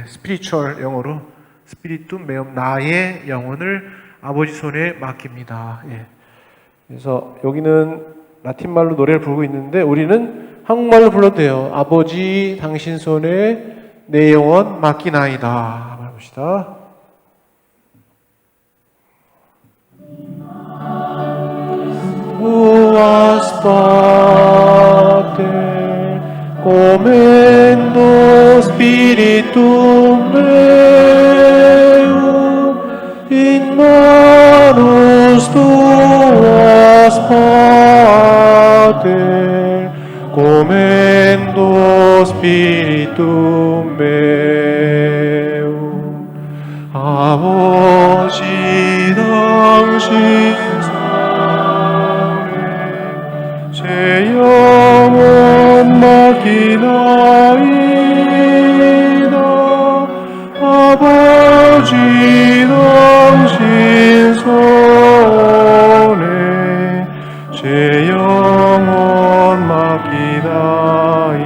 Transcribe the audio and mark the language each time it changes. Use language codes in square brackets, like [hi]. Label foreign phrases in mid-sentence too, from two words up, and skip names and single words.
[ko] 스피리추얼 영어로 [la] spiritum meum, [ko] 나의 영혼을 아버지 손에 맡깁니다. 예. 그래서 여기는 라틴 말로 노래를 부르고 있는데 우리는 한국말로 불러도 돼요. 아버지 당신 손에 내 영혼 맡기나이다. 한번 봅시다. [la] Tuas Pater, comendo spiritum meum, in manus tuas Pater, comendo spiritum meum. [ko] 아버지 당신 제 영혼 맡기나이다. 아버지 당신 손에 제 영혼 맡기나이.